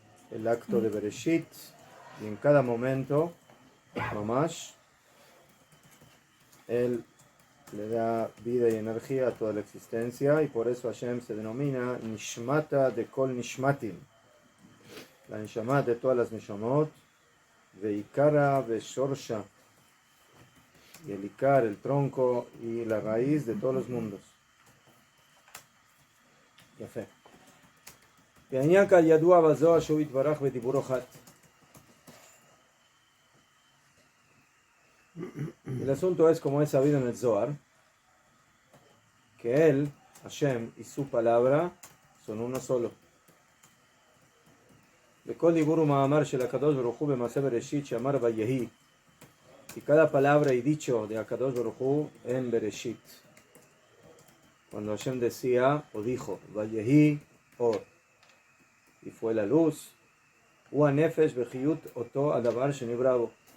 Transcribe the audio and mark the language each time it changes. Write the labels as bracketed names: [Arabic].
[Spanish] el acto de Bereshit, y en cada momento, Mamash, él le da vida y energía a toda la existencia, y por eso Hashem se denomina [Hebrew] Nishmata de Kol Nishmatim, [Spanish] la Neshama de todas las Neshamot, [Hebrew] Veikara Veshorsha, [Spanish] y el Ikar, el tronco y la raíz de todos los mundos. [Hebrew] Yafé. בעניין כאן ידוע בזוהר שהוא יתברך בדיבורו חד. [Spanish] El asunto es, como es sabido en el Zohar, que él, Hashem, y su palabra son uno solo. [Hebrew] בכל דיבור ומאמר של הקדוש ברוך הוא במעשה בראשית שאמר ויהי, [Spanish] y cada palabra y dicho de Akadosh Baruj Hu en Bereshit, cuando Hashem decía o dijo [Hebrew] Vayehi Or, [Spanish] y fue la luz, [Hebrew] Hu Nefesh Bechiyut Oto Adavar Shenibravo.